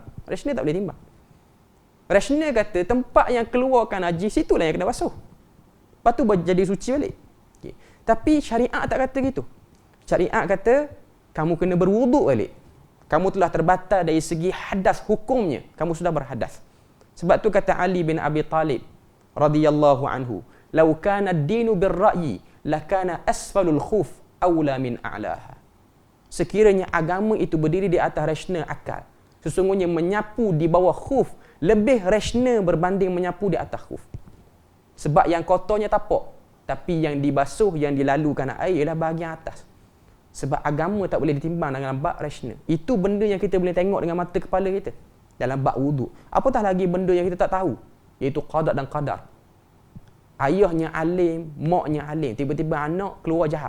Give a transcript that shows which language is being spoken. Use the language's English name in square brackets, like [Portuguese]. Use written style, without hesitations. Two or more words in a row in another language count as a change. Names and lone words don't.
[Malay] Rasional tak boleh timbang. Rasional kata tempat yang keluarkan najis itulah yang kena basuh. Lepas tu jadi suci balik. Okay. Tapi syariat tak kata gitu. Syariat kata kamu kena berwuduk balik. Kamu telah terbatal dari segi hadas hukumnya. Kamu sudah berhadas. Sebab tu kata Ali bin Abi Talib [Arabic] رضي الله عنه, "لو كان الدين بالرأي لكان أسفل الخف أولى من أعلاه." [Malay] Sekiranya agama itu berdiri di atas rasional akal, sesungguhnya menyapu di bawah khuf lebih rasional berbanding menyapu di atas khuf. Sebab yang kotornya tapak, tapi yang dibasuh, yang dilalukan air ialah bahagian atas. Sebab agama tak boleh ditimbang dengan bab rasional. Itu benda yang kita boleh tengok dengan mata kepala kita dalam bab wuduk. Apatah lagi benda yang kita tak tahu, iaitu qada dan qadar. Ayahnya alim, maknya alim, tiba-tiba anak keluar jahat.